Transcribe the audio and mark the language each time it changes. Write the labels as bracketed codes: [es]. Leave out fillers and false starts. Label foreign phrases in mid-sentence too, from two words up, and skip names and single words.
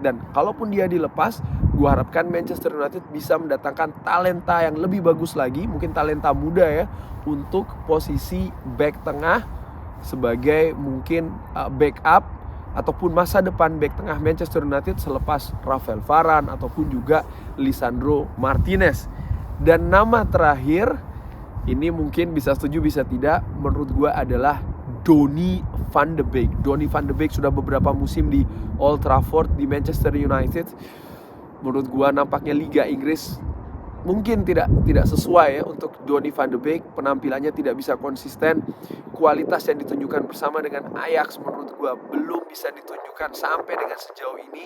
[id] Dan kalaupun dia dilepas, gue harapkan Manchester United bisa mendatangkan talenta yang lebih bagus lagi, mungkin talenta muda ya, untuk posisi back tengah sebagai mungkin backup ataupun masa depan back tengah Manchester United selepas Rafael Varane ataupun juga Lisandro Martinez. Dan nama terakhir ini mungkin bisa setuju bisa tidak, menurut gue adalah Donny van de Beek. Donny van de Beek sudah beberapa musim di Old Trafford di Manchester United. Menurut gue nampaknya Liga Inggris mungkin tidak sesuai ya untuk Donny van de Beek. Penampilannya tidak bisa konsisten. Kualitas yang ditunjukkan bersama dengan Ajax menurut gue belum bisa ditunjukkan sampai dengan sejauh ini.